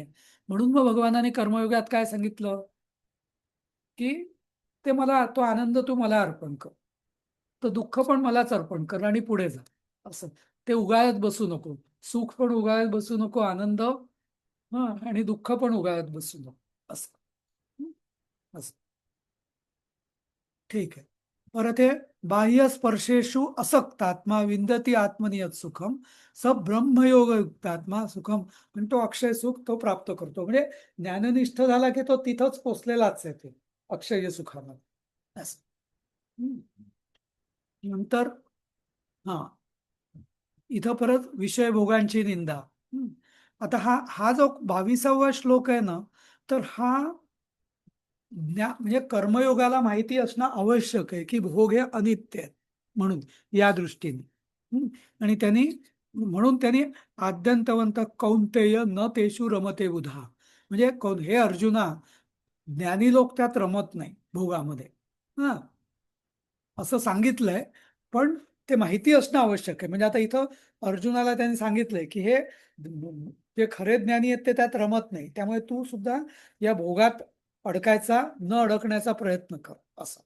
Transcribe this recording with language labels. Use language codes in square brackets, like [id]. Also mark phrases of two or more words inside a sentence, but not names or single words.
[mr] म्हणून मग भगवानाने कर्मयोगात काय सांगितलं, की ते मला, तो आनंद तू मला अर्पण कर, तर दुःख पण मलाच अर्पण कर आणि पुढे जा असं. ते उगाळत बसू नको, सुख पण उगाळत बसू नको, आनंद आणि दुःख पण उगाळत बसू नको असं. असं ठीक आहे. [sa] परत हे बाह्य स्पर्शेषु असक्तात्मा विंदती आत्मनियत सुखम स ब्रह्मयोग युक्तात्मा सुखम, [mr] पण तो अक्षय सुख तो प्राप्त करतो. म्हणजे ज्ञाननिष्ठ झाला की तो तिथंच पोचलेलाच आहे, ते अक्षय सुखामध्ये असं. नंतर हा इथं परत विषय भोगांची निंदा. आता हा जो 22वा श्लोक आहे ना, तर हा म्हणजे कर्मयोगाला माहिती असणं आवश्यक आहे की भोग हे अनित्य आहेत म्हणून, या दृष्टीने. आणि म्हणून त्यांनी [sa] आद्यंतवंत कौंतेय न तेषु रमते बुधा, [mr] म्हणजे हे अर्जुना, ज्ञानी लोक त्यात रमत नाही भोगामध्ये असं सांगितलंय. पण ते माहिती असणं आवश्यक आहे. म्हणजे आता इथं अर्जुनाला त्यांनी सांगितलंय की हे जे खरे ज्ञानी आहेत ते त्यात रमत नाही, त्यामुळे तू सुद्धा या भोगात अडकायचा न अडकण्याचा प्रयत्न कर असं.